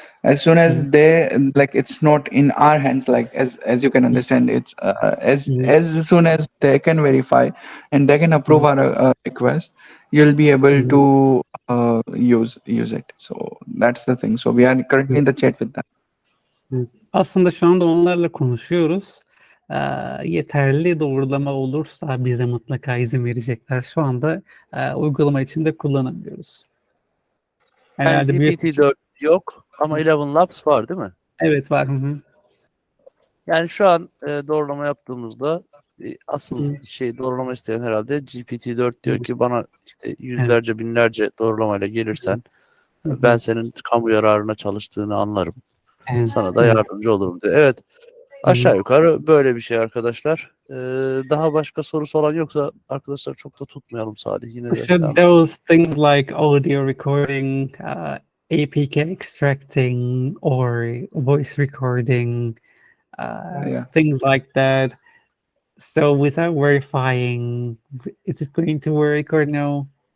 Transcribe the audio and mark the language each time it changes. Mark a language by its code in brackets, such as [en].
[en] As soon as they, like, it's not in our hands, like, as you can understand, it's as soon as they can verify and they can approve our request, you'll be able to use it. So that's the thing. So we are currently in the chat with them. [tr] Aslında şu anda onlarla konuşuyoruz. Yeterli doğrulama olursa bize mutlaka izin verecekler. Şu anda uygulama içinde kullanamıyoruz. Yani Herhalde büyük GPT-4 yok ama Eleven Labs var değil mi? evet var. Hı hı. Yani şu an doğrulama yaptığımızda asıl doğrulama isteyen herhalde GPT-4 diyor ki bana işte yüzlerce binlerce doğrulamayla gelirsen ben senin kamu yararına çalıştığını anlarım. Evet, Sana da yardımcı olurum diyor. Evet. Aşağı yukarı böyle bir şey arkadaşlar. Daha başka sorusu olan yoksa arkadaşlar çok da tutmayalım Salih. Yine de [en] So [tr] sen. [en] those things like audio recording, APK extracting, or voice recording, Yeah. things like that. So without verifying, is it going to work or no?